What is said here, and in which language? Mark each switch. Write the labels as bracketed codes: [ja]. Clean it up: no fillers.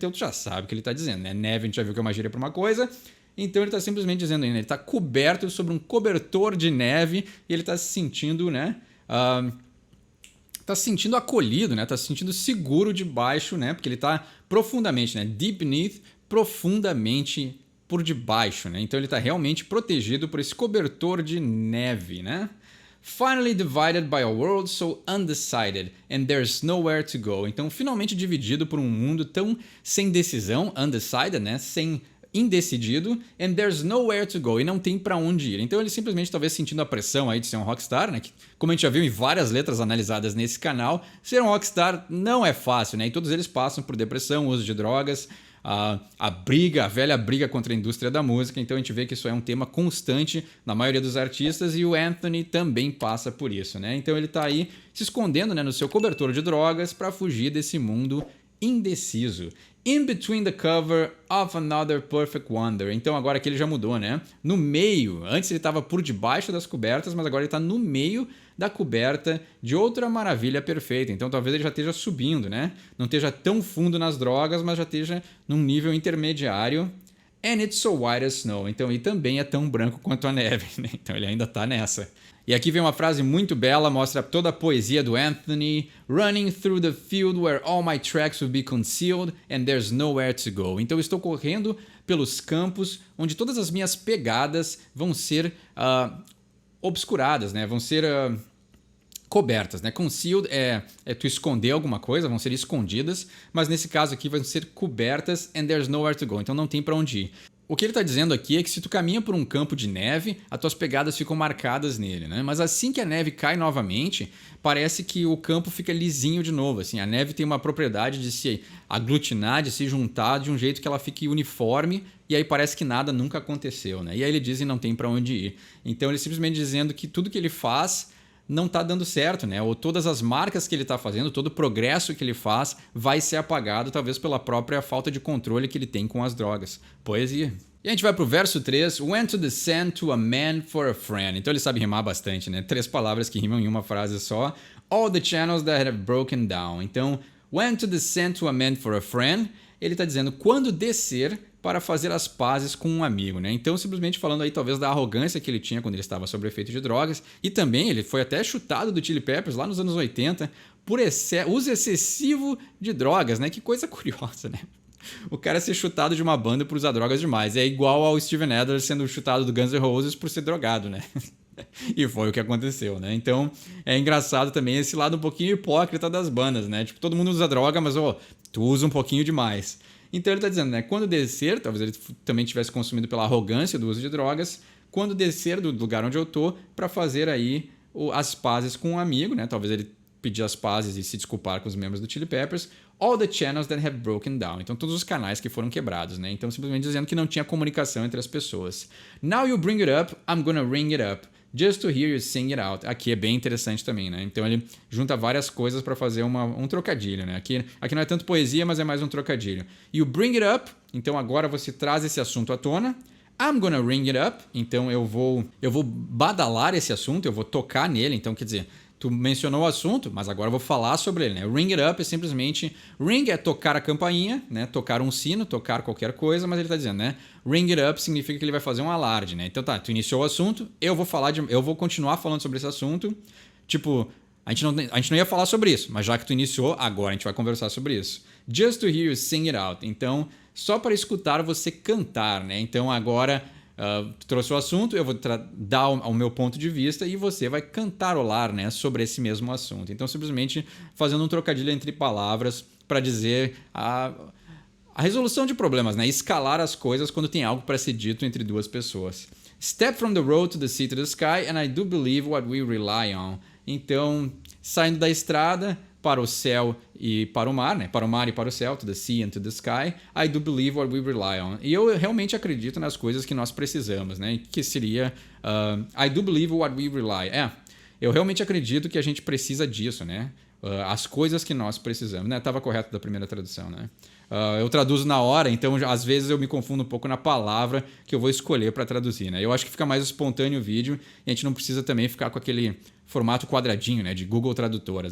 [pt] Então tu já sabe o que ele está dizendo, né? Neve a gente já viu que é uma gíria para uma coisa. Então ele está simplesmente dizendo aí, né? Ele está coberto sobre um cobertor de neve e ele está se sentindo, né? Tá se sentindo acolhido, né? Tá se sentindo seguro debaixo, né? Porque ele tá profundamente, né? [en] Deep beneath, [pt] profundamente por debaixo, né? Então ele tá realmente protegido por esse cobertor de neve, né? [en] Finally divided by a world so undecided and there's nowhere to go. [pt] Então finalmente dividido por um mundo tão sem decisão, undecided, né? Sem indecidido, [en] and there's nowhere to go, [pt] e não tem para onde ir. Então ele simplesmente talvez sentindo a pressão aí de ser um rockstar, né? Que, como a gente já viu em várias letras analisadas nesse canal, ser um rockstar não é fácil, né? E todos eles passam por depressão, uso de drogas, a velha briga contra a indústria da música. Então a gente vê que isso é um tema constante na maioria dos artistas e o Anthony também passa por isso, né? Então ele tá aí se escondendo, né, no seu cobertor de drogas para fugir desse mundo indeciso. [en] In between the cover of another perfect wonder. [pt] Então agora aqui ele já mudou, né? No meio. Antes ele estava por debaixo das cobertas, mas agora ele está no meio da coberta de outra maravilha perfeita. Então talvez ele já esteja subindo, né? Não esteja tão fundo nas drogas, mas já esteja num nível intermediário. [en] And it's so white as snow. [pt] Então ele também é tão branco quanto a neve, né? Então ele ainda está nessa. E aqui vem uma frase muito bela, mostra toda a poesia do Anthony. [en] Running through the field where all my tracks will be concealed and there's nowhere to go. [pt] Então eu estou correndo pelos campos onde todas as minhas pegadas vão ser obscuradas, né? Vão ser cobertas, né? Concealed é tu esconder alguma coisa, vão ser escondidas, mas nesse caso aqui vão ser cobertas [en] and there's nowhere to go. [pt] Então não tem para onde ir. O que ele está dizendo aqui é que se tu caminha por um campo de neve, as tuas pegadas ficam marcadas nele, né? Mas assim que a neve cai novamente, parece que o campo fica lisinho de novo. Assim, a neve tem uma propriedade de se aglutinar, de se juntar de um jeito que ela fique uniforme e aí parece que nada nunca aconteceu, né? E aí ele diz que não tem para onde ir. Então ele simplesmente dizendo que tudo que ele faz não está dando certo, né? Ou todas as marcas que ele está fazendo, todo o progresso que ele faz vai ser apagado, talvez pela própria falta de controle que ele tem com as drogas. Poesia. E a gente vai pro verso 3. [en] Went to descend to a man for a friend. [pt] Então ele sabe rimar bastante, né? 3 palavras que rimam em uma frase só. [en] All the channels that have broken down. Então, went to descend to a man for a friend. [pt] Ele está dizendo quando descer para fazer as pazes com um amigo, né? Então, simplesmente falando aí talvez da arrogância que ele tinha quando ele estava sob efeito de drogas. E também ele foi até chutado do Chili Peppers lá nos anos 80 por uso excessivo de drogas, né? Que coisa curiosa, né? O cara ser chutado de uma banda por usar drogas demais. É igual ao Steven Adler sendo chutado do Guns N' Roses por ser drogado, né? E foi o que aconteceu, né? Então, é engraçado também esse lado um pouquinho hipócrita das bandas, né? Tipo, todo mundo usa droga, mas, tu usa um pouquinho demais. Então ele está dizendo, né? Quando descer, talvez ele também tivesse consumido pela arrogância do uso de drogas, quando descer do lugar onde eu tô para fazer aí as pazes com um amigo, né? Talvez ele pedir as pazes e se desculpar com os membros do Chili Peppers. [en] All the channels that have broken down. [pt] Então todos os canais que foram quebrados, né? Então simplesmente dizendo que não tinha comunicação entre as pessoas. [en] Now you bring it up, I'm gonna ring it up. Just to hear you sing it out. [pt] Aqui é bem interessante também, né? Então ele junta várias coisas para fazer um trocadilho, né? Aqui não é tanto poesia, mas é mais um trocadilho. [en] You bring it up. [pt] Então agora você traz esse assunto à tona. [en] I'm gonna ring it up. [pt] Então eu vou badalar esse assunto, eu vou tocar nele. Então quer dizer, tu mencionou o assunto, mas agora eu vou falar sobre ele, né? [en] Ring it up [pt] é simplesmente... Ring é tocar a campainha, né? Tocar um sino, tocar qualquer coisa, mas ele tá dizendo, né? [en] Ring it up [pt] significa que ele vai fazer um alarde, né? Então tá, tu iniciou o assunto, eu vou continuar falando sobre esse assunto. Tipo, a gente não ia falar sobre isso, mas já que tu iniciou, agora a gente vai conversar sobre isso. [en] Just to hear you sing it out. [pt] Então, só para escutar você cantar, né? Então agora... tu trouxe o assunto, eu vou dar o meu ponto de vista e você vai cantarolar, né, sobre esse mesmo assunto. Então, simplesmente fazendo um trocadilho entre palavras para dizer a resolução de problemas, né? Escalar as coisas quando tem algo para ser dito entre duas pessoas. [en] Step from the road to the sea to the sky, and I do believe what we rely on. [pt] Então, saindo da estrada para o céu e para o mar, né? Para o mar e para o céu, [en] to the sea and to the sky, I do believe what we rely on. [pt] E eu realmente acredito nas coisas que nós precisamos, né? Que seria [en] I do believe what we rely. [pt] Eu realmente acredito que a gente precisa disso, né? As coisas que nós precisamos, né? Estava correto da primeira tradução, né? Eu traduzo na hora, então às vezes eu me confundo um pouco na palavra que eu vou escolher para traduzir, né? Eu acho que fica mais espontâneo o vídeo e a gente não precisa também ficar com aquele formato quadradinho, né? De Google Tradutor.